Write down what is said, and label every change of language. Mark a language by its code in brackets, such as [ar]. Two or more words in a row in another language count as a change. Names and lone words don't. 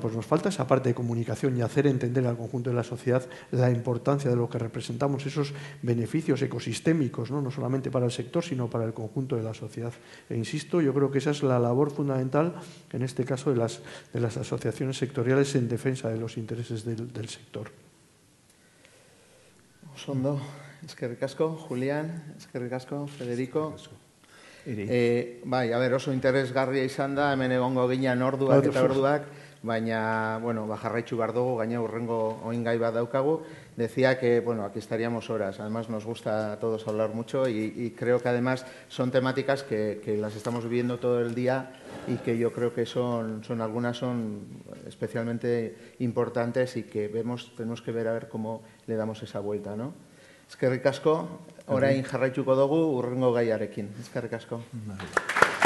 [es] Pues nos falta esa parte de comunicación y hacer entender al conjunto de la sociedad la importancia de lo que representamos, esos beneficios ecosistémicos, no solamente para el sector, sino para el conjunto de la sociedad. E insisto, yo creo que esa es la labor fundamental, en este caso, de las asociaciones sectoriales en defensa de los intereses del sector. [eu] Osondo, eskerrik asko, Julián, eskerrik asko, Federico. Bai, a ber, oso interesgarria izan da, hemen egongo ginean orduak eta orduak, baina, bueno, jarraitzu behar dugu, gaina hurrengo oingai bat daukagu. [es] Decía que, bueno, aquí estaríamos horas, además nos gusta a todos hablar mucho y creo que además son temáticas que las estamos viviendo todo el día y que yo creo que algunas son especialmente importantes y que tenemos que ver a ver cómo le damos esa vuelta, ¿no? [eu] Eskerrik asko, orain jarraituko dugu hurrengo gaiarekin. Eskerrik asko.